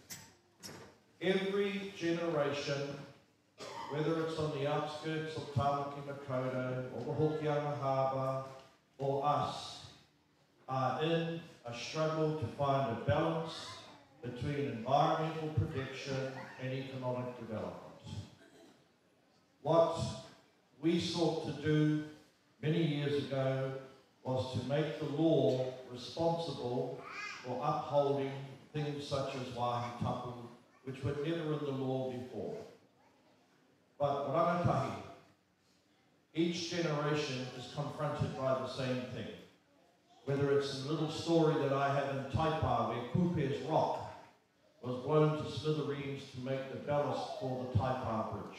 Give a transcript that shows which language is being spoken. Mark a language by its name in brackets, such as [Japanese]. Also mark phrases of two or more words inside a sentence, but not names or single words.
[English] Every generation, whether it's on the outskirts of Tāmaki Makaurau, or the Hokianga Harbour, or us, are in a struggle to find a balance between environmental protection and economic development. What we sought to do many years ago was to make the law responsible for upholding things such as [Māori] wāhi tapu, [English] which were never in the law before. But rangatahi, each generation is confronted by the same thing. Whether it's a little story that I have in Taipā where Kupe's rock was blown to smithereens to make the ballast for the Taipā Bridge.